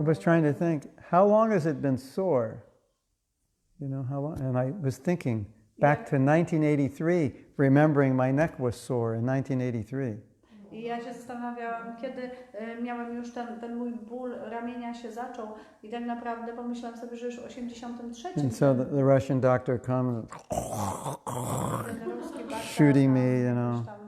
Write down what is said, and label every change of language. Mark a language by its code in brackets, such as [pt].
[en] I was trying to think, how long has it been sore? You know, how long? And I was thinking back to 1983, remembering my neck was sore in 1983. [pl] I ja się zastanawiałam, kiedy miałem już ten mój ból ramienia się zaczął i tak naprawdę pomyślałam sobie, że już w 83. [en] And so the Russian doctor comes shooting me, you know.